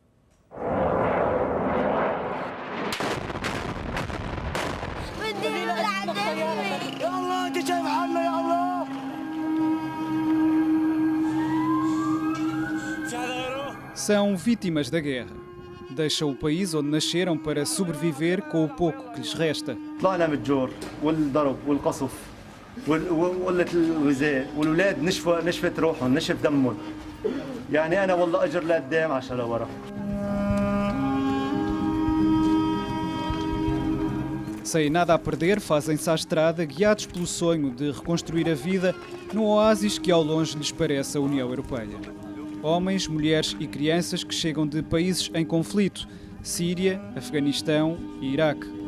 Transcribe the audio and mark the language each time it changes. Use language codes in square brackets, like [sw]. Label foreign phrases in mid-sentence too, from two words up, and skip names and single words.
[pt] São vítimas da guerra. Deixam o país onde nasceram para sobreviver com o pouco que lhes resta. [ar] طلعنا من الجور والضرب والقصف وقلة الغذاء والولاد نشفت روحهم نشف دمهم. يعني أنا والله أجر لقدام عشان لورا. [pt] Sem nada a perder, fazem-se à estrada, guiados pelo sonho de reconstruir a vida num oásis que ao longe lhes parece a União Europeia. Homens, mulheres e crianças que chegam de países em conflito, Síria, Afeganistão e Iraque.